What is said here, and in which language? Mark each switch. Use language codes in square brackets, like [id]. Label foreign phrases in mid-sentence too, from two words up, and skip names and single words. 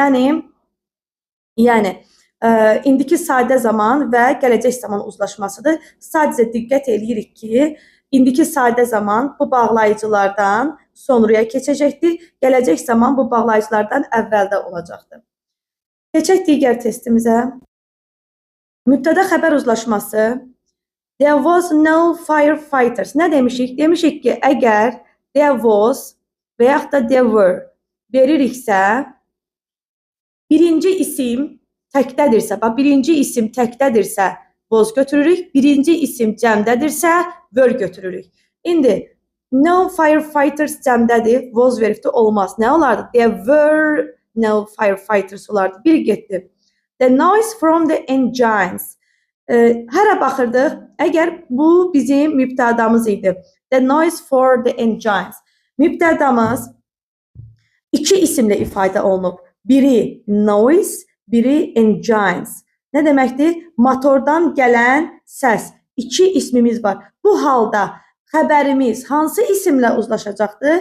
[az] Yəni indiki sadə zaman və gələcək zaman uzlaşmasıdır. Sadəcə diqqət eləyirik ki, indiki sadə zaman bu bağlayıcılardan sonraya keçəcəkdir. Gələcək zaman bu bağlayıcılardan əvvəldə olacaqdır. Keçək digər testimizə. Mübtəda xəbər uzlaşması. [en] There was no firefighters. [az] Nə demişik? Demişik ki, əgər [en] there was [az] və yaxud da [en] there were [az] veririksə, birinci isim təkdədirsə, birinci isim təkdədirsə, was götürürük. Birinci isim cəmdədirsə, were götürürük. İndi, [en] no firefighters [az] cəmdədir, was veribdir, olmaz. Nə olardı? [en] There were no firefighters olardı. [az] Bir getdi. [en] The noise from the engines. [az] Hərə baxırdıq, əgər bu bizim mübtədamız idi. [en] The noise for the engines. [az] Mübtədamız iki isimlə ifadə olunub. Biri noise, biri engines. Nə deməkdir? Motordan gələn səs. İki ismimiz var. Bu halda xəbərimiz hansı isimlə uzlaşacaqdır?